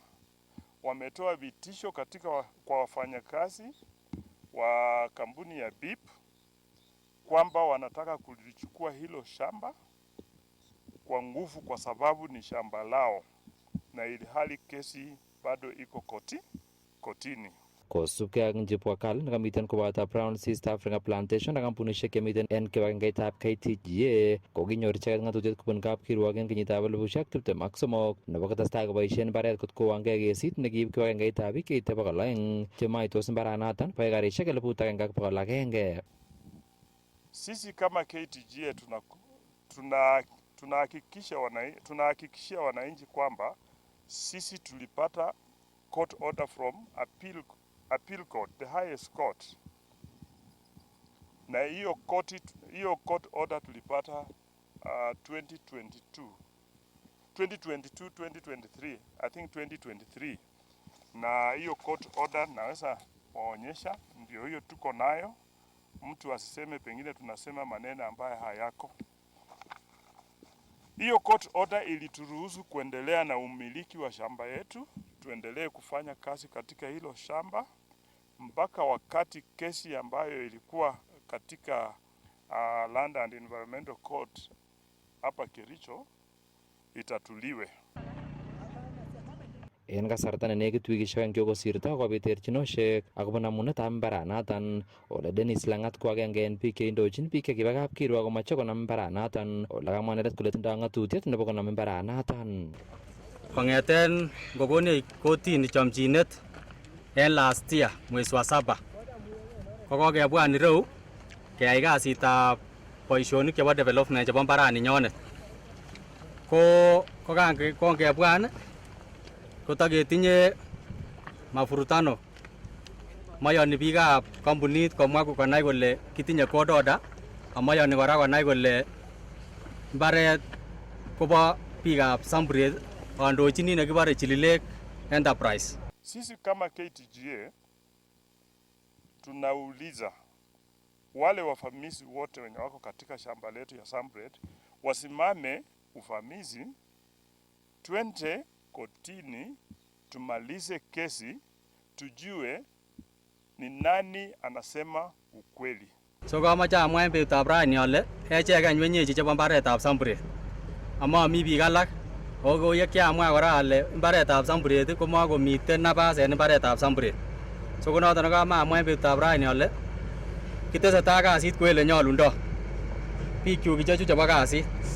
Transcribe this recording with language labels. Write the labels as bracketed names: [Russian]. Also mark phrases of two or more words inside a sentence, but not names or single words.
[Swahili] Wametoa vitisho kwa wafanyakazi wa kampuni ya BIP kwamba wanataka kulichukua hilo shamba kwa nguvu kwa sababu ni shamba lao, na ilhali kesi bado iko kotini. [Kalenjin] Kosubkei ak Njipwakal nekamiten koboto Brown East Africa Plantation ak kampunishek chemiten en kibagengeitab KTGA kokinyor icheket ng'atutiet kobun kapkirwok en kenyitab 2023 nebo kotestai koboisien mbaret kot kowongei kesit nekiib kibagengeitab biik cheite 200 chemaitos mbaranoton bo ekarishek 1,100. [Swahili] Sisi kama KTGA tunahakikishia wananchi kwamba sisi tulipata [English] court order from appeal court, the highest court. [Swahili] Na hiyo [English] court order [Swahili] tulipata 2023, [English] I think [Swahili] 2023. Na hiyo [English] court order [Swahili] naweza waonyesha, ndio hiyo tuko nayo. Mtu asiseme pengine tunasema maneno ambayo hayako. Hiyo [English] court order [Swahili] ilituruhusu kuendelea na umiliki wa shamba yetu, tuendelee kufanya kazi katika hilo shamba mpaka wakati kesi ambayo ilikuwa katika Land and Environmental Court hapa Kericho itatuliwe. [Kalenjin] En kasarta nenekit wikishek oeng chekosirto kobit terchinoshek akobo namunetab mbaranoton ole Dennis Lang'at ko agenge en biik cheindochin biik chekiba kapkirwok komoche konam mbaranoton ole kamwa inendet kole tindoi ng'atutiet nebo konam mbaranoton. Kong'eten ngokonech kotini chomchinet en [English] last year [Swahili] mwezi wa [Kalenjin] 7 kokokebwan ireu keyai kasitab boisionik chebo development chebo mbarani kongebwan kotaketinye mafurutano mayoni biikab kampunit komwa konai kole kitinye [English] court order [Kalenjin] amayoni kora konai kole mbaret kobo biikab Samburet kandochini nekibore Chililek Enterprise. [Swahili] Sisi kama KTGA tunauliza wale wafamizi wote wenye wako katika shamba letu ya Samburet wasimame ufamizi, twende kotini tumalize kesi, tujue ni nani anasema ukweli. [Kalenjin] So kamache amwa en betutab rani ale echek any wenyechi chebo mbaretab Samburet ama mi biik alak ako yekiamwa kora ale mbaretab Samburet komakomiten nafas en mbaretab Samburet. So konoton nekamamwa en betutab rani ale kitesetai kasit kou ele nyolundo bikyuk ichechu chebo kasit.